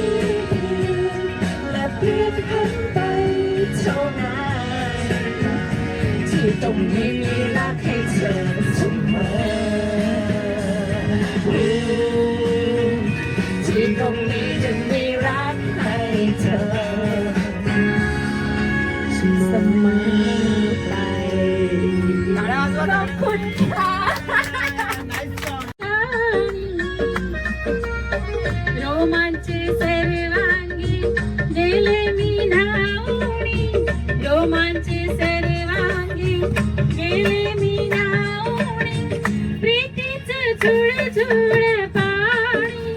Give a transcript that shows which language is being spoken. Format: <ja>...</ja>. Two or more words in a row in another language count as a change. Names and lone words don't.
<th>และเปลี่ยนพันไปเท่านั้นที่ตรงนี้มีรักให้เธอเสมอที่ตรงนี้จะมีรักให้เธอเสมอไปขอบคุณค่ะ</th> <mr>रोमांची सर्वांगी गेले मी नावणी रोमांची सर्वांगी गेले मी नावणी प्रीतीचं झुळ झुळ पाणी</mr>